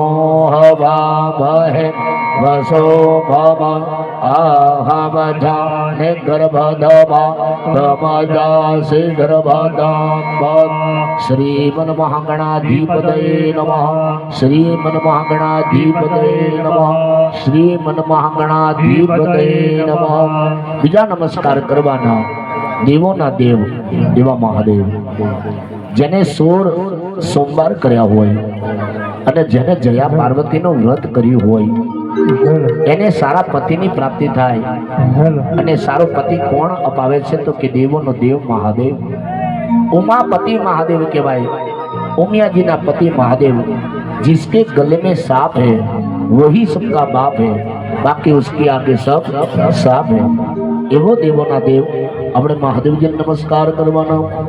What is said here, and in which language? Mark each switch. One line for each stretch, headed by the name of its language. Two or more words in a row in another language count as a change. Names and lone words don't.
Sanskrit: हवामहे वसो भव अहमजा निगर्भधवा तमजासि गर्भदाम्बं श्रीमन्महागणाधिपतये नमः श्रीमन्महागणाधिपतये नमः श्रीमन्महागणाधिपतये नमः
Gujarati: બીજા નમસ્કાર કરવાના દેવોના દેવ એવા મહાદેવ જેને 16 સોમવાર કર્યા હોય અને જેને જયા પાર્વતીનું વ્રત કર્યું હોય એને સારા પતિની પ્રાપ્તિ થાય અને સારો પતિ કોણ અપાવે છે તો કે દેવોનો દેવ મહાદેવ ઉમાપતિ મહાદેવ કે ભાઈ ઉમિયા જી ના પતિ મહાદેવ
Hindi: जिसके गले में सांप है वही सबका बाप है बाकी उसके आगे सब सांप है
Gujarati: એવો દેવો ના દેવ અપણે મહાદેવ જી નમસ્કાર કરવાના